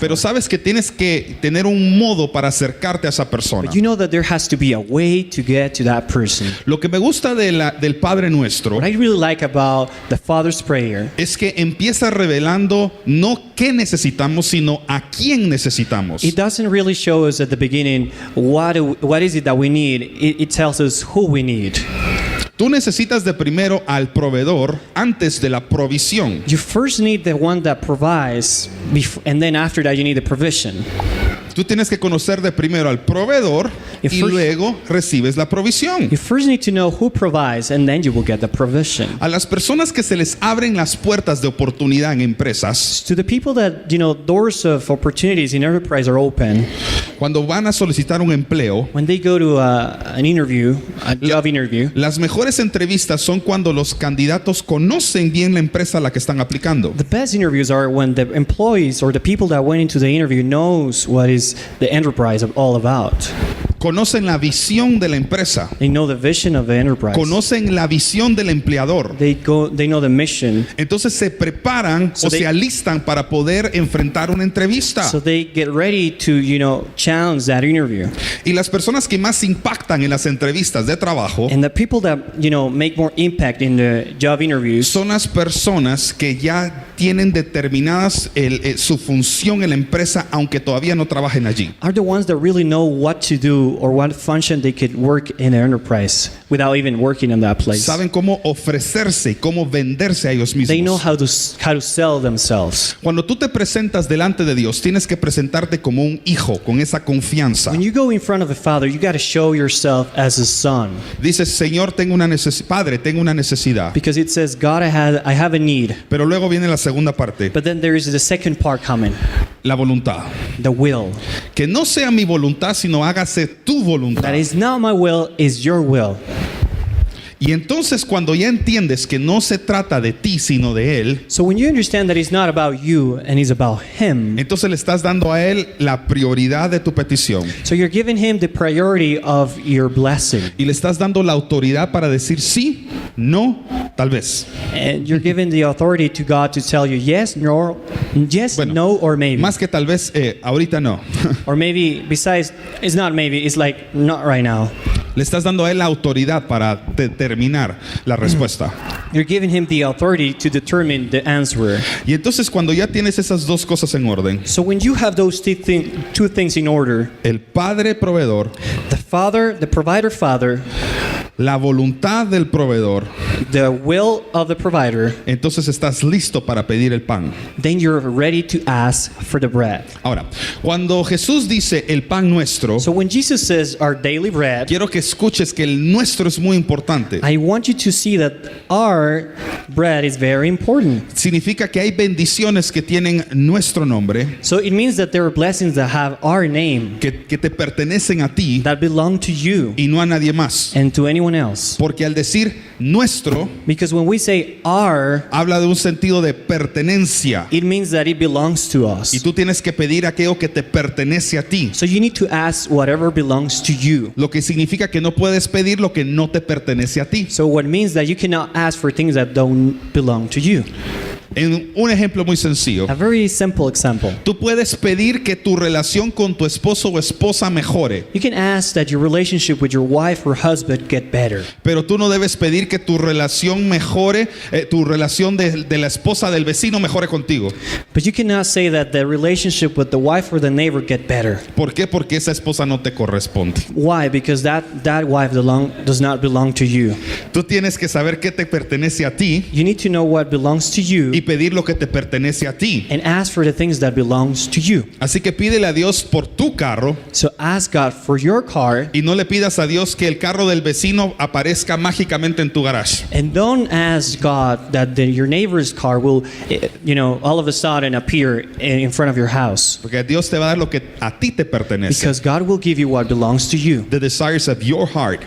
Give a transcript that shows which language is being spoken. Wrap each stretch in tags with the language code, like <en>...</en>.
<es>pero sabes que tienes que tener un modo para acercarte a esa persona.</es> <en>But you know that there has to be a way to get to that person.</en> <es>Lo que me gusta del Padre Nuestro</es> <en>What I really like about the Father's Prayer</en> <es>es que empieza revelando no qué necesitamos, sino a quién necesitamos.</es> <en>it doesn't really show us at the beginning what is it that we need. It tells us who we need.</en> <es>Tú necesitas de primero al proveedor antes de la provisión.</es> <en>You first need the one that provides, and then after that you need the provision.</en> <es>Tú tienes que conocer de primero al proveedor y</es> <en>first-</en> <es>luego recibes la provisión.</es> <en>You first need to know who provides, and then you will get the provision.</en> <es>A las personas que se les abren las puertas de oportunidad en empresas,</es> <en>To the people that doors of opportunities in enterprise are open,</en> <es>cuando van a solicitar un empleo,</es> <en>when they go to an interview, a job interview,</en> <es>las mejores entrevistas son cuando los candidatos conocen bien la empresa a la que están aplicando.</es> <en>the best interviews are when the employees or the people that went into the interview knows what is the enterprise all about.</en> <es>Conocen la visión de la empresa.</es> <en>They know the vision of the enterprise.</en> <es>Conocen la visión del empleador.</es> <en>They know the mission.</en> <es>Entonces se preparan</es> <en>So</en> <es>o</es> <en>they-</en> <es>se alistan para poder enfrentar una entrevista.</es> <en>So they get ready to, challenge that interview.</en> <es>Y las personas que más impactan en las entrevistas de trabajo</es> <en>And the people that, make more impact in the job interviews</en> <es>son las personas que ya tienen determinadas su función en la empresa, aunque todavía no trabajen allí.</es> <en>are the ones that really know what to do or what function they could work in an enterprise without even working in that place.</en> <es>Saben cómo ofrecerse y cómo venderse a ellos</es> <en>They know</en> <es>mismos.</es> <en>how to sell themselves.</en> <es>Cuando tú te presentas delante de Dios, tienes que presentarte como un hijo, con esa confianza.</es> <en>When you go in front of the Father, you got to show yourself as a son,</en> <es>Dices, Señor, tengo una necesidad. Padre, tengo una necesidad.</es> <en>because it says, God, I have a need.</en> <es>Pero luego viene la segunda parte,</es> <en>But then there is the second part coming,</en> <es>la voluntad.</es> <en>the will.</en> <es>Que no sea mi voluntad, sino hágase tu voluntad.</es> <en>That is not my will, is your will.</en> <es>Y entonces cuando ya entiendes que no se trata de ti, sino de Él,</es> <en>So when you understand that it's not about you and it's about Him,</en> <es>entonces le estás dando a Él la prioridad de tu petición.</es> <en>so you're giving Him the priority of your blessing.</en> <es>Y le estás dando la autoridad para decir sí, no, tal vez.</es> <en>And you're giving the authority to God to tell you yes, no, yes,</en> <es>Bueno,</es> <en>no, or maybe.</en> <es>Más que tal vez, ahorita no.</es> <en>Or maybe, besides, it's not maybe, it's like not right now.</en> <es>Le estás dando a Él la autoridad para determinar la respuesta.</es> <en>You're giving Him the authority to determine the answer.</en> <es>Y entonces cuando ya tienes esas dos cosas en orden,</es> <en>So when you have those two things in order,</en> <es>el Padre proveedor,</es> <en>the Father, the provider Father,</en> <es>la voluntad del proveedor,</es> <en>the will of the provider,</en> <es>entonces estás listo para pedir el pan.</es> <en>then you're ready to ask for the bread.</en> <es>Ahora, cuando Jesús dice el pan nuestro,</es> <en>So when Jesus says our daily bread,</en> <es>quiero que escuches que el nuestro es muy importante.</es> <en>I want you to see that our bread is very important.</en> <es>Significa que hay bendiciones que tienen nuestro nombre,</es> <en>So it means that there are blessings that have our name,</en> <es>que te pertenecen a ti</es> <en>that belong to you</en> <es>y no a nadie más.</es> <en>and to anyone else.</en> <es>Porque al decir nuestro,</es> <en>Because when we say our,</en> <es>habla de un sentido de pertenencia.</es> <en>it means that it belongs to</en> <es>Y</es> <en>us.</en> <es>tú tienes que pedir aquello que te pertenece a ti.</es> <en>So you need to ask whatever belongs to you.</en> <es>Lo que significa que no puedes pedir lo que no te pertenece a ti.</es> <en>So what means that you cannot ask for things that don't belong to you.</en> <es>En un ejemplo muy sencillo,</es> <en>A very simple example.</en> <es>tú puedes pedir que tu relación con tu esposo o esposa mejore,</es> <en>You can ask that your relationship with your wife or husband get better.</en> <es>pero tú no debes pedir que tu relación mejore, tu relación de la esposa del vecino mejore contigo.</es> <en>But you cannot say that the relationship with the wife or the neighbor get better.</en> <es>¿Por qué? Porque esa esposa no te corresponde.</es> <en>Why? Because that wife does not belong to you.</en> <es>Tú tienes que saber qué te pertenece a ti</es> <en>You need to know what belongs to you</en> <es>y pedir lo que te pertenece a ti.</es> <en>and ask for the things that belongs to you.</en> <es>Así que pídele a Dios por tu carro</es> <en>So ask God for your car,</en> <es>y no le pidas a Dios que el carro del vecino aparezca mágicamente en tu garage.</es> <en>and don't ask God that your neighbor's car will, all of a sudden appear in front of your house.</en> <es>Porque Dios te va a dar lo que a ti te pertenece.</es> <en>Because God will give you what belongs to you. The desires of your heart.</en>